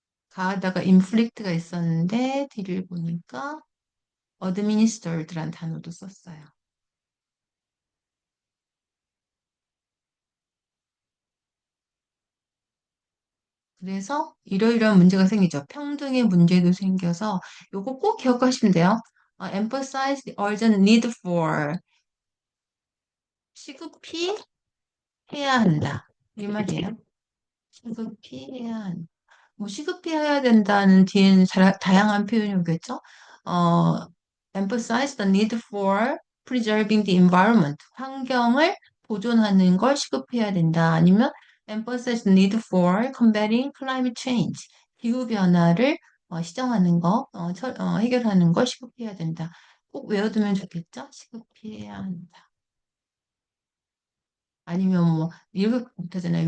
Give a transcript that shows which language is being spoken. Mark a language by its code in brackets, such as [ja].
[ko] 가하다가 inflict가 있었는데 뒤를 보니까 administered라는 단어도 썼어요. 그래서 이러이러한 문제가 생기죠. 평등의 문제도 생겨서 요거 꼭 기억하시면 돼요. [en] emphasize the urgent need for [ko] 시급히 해야 한다. 이 말이에요. 시급히 해야 한다. 뭐 시급히 해야 된다는 뒤에는 다양한 표현이 오겠죠. [en] 어, emphasize the need for preserving the environment. [ko] 환경을 보존하는 걸 시급해야 된다. [en] 아니면 emphasize the need for combating climate change. [ko] 기후 변화를 시정하는 거, 해결하는 걸 시급해야 된다. 꼭 외워두면 좋겠죠? 시급히 해야 한다. 아니면 뭐 이렇게 못하잖아요.